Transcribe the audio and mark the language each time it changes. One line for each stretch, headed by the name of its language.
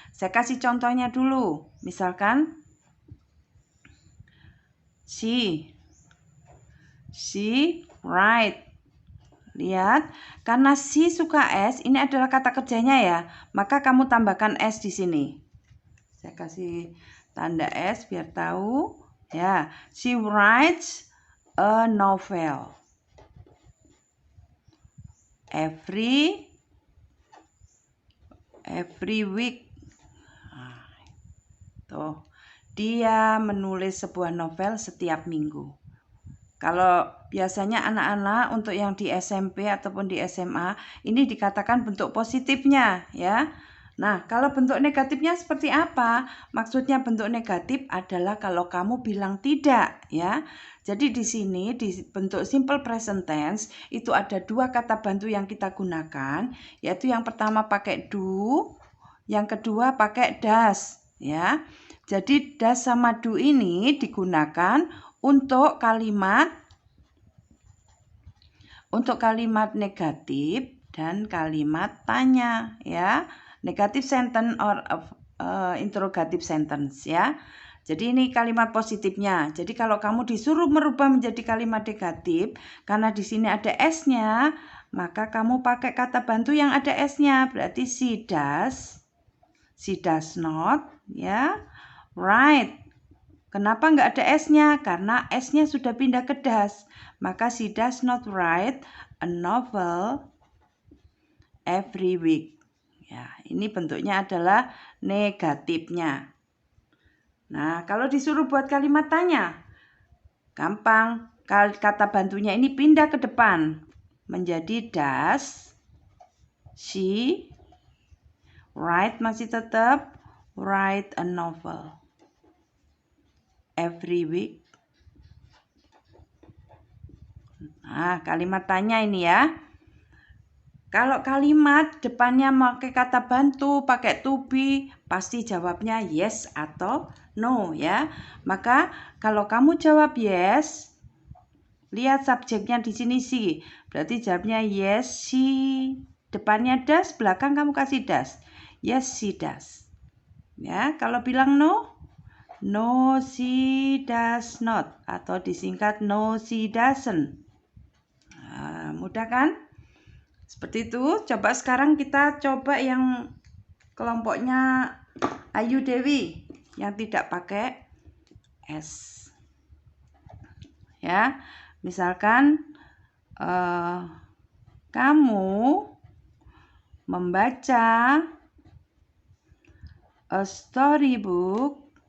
Indonesian: Saya kasih contohnya dulu. Misalkan
English: she write.
Indonesian: Lihat, karena she suka s, ini adalah kata kerjanya ya. Maka kamu tambahkan s di sini. Saya kasih tanda s biar tahu.
English: Ya, she writes a novel every week.
Indonesian: Tuh, dia menulis sebuah novel setiap minggu. Kalau biasanya anak-anak untuk yang di SMP ataupun di SMA ini dikatakan bentuk positifnya ya. Nah, kalau bentuk negatifnya seperti apa? Maksudnya bentuk negatif adalah kalau kamu bilang tidak ya. Jadi di sini di bentuk simple present tense itu ada dua kata bantu yang kita gunakan, yaitu yang pertama pakai do, yang kedua pakai does ya. Jadi does sama do ini digunakan untuk kalimat negatif dan kalimat tanya ya.
English: Negatif sentence or interrogative sentence ya.
Indonesian: Jadi ini kalimat positifnya. Jadi kalau kamu disuruh merubah menjadi kalimat negatif, karena di sini ada s-nya, maka kamu pakai kata bantu yang ada s-nya. Berarti
English: she does not
Indonesian: ya write. Kenapa nggak ada s-nya? Karena s-nya sudah pindah ke does. Maka
English: she does not write a novel every week.
Indonesian: Ya, ini bentuknya adalah negatifnya. Nah, kalau disuruh buat kalimat tanya, gampang. Kata bantunya ini pindah ke depan menjadi
English: does she write,
Indonesian: masih tetap
English: write a novel every week.
Indonesian: Nah, kalimat tanya ini ya. Kalau kalimat depannya pakai kata bantu, pakai to be, pasti jawabnya yes atau no ya. Maka kalau kamu jawab yes, lihat subjeknya di sini she. Berarti jawabnya yes she. Depannya does, belakang kamu kasih does.
English: Yes she does.
Indonesian: Ya, kalau bilang no,
English: No, she does not,
Indonesian: atau disingkat
English: no, she doesn't.
Indonesian: Nah, mudah kan? Seperti itu. Coba sekarang kita coba yang kelompoknya Ayu Dewi yang tidak pakai S. Ya, misalkan kamu membaca
English: a storybook.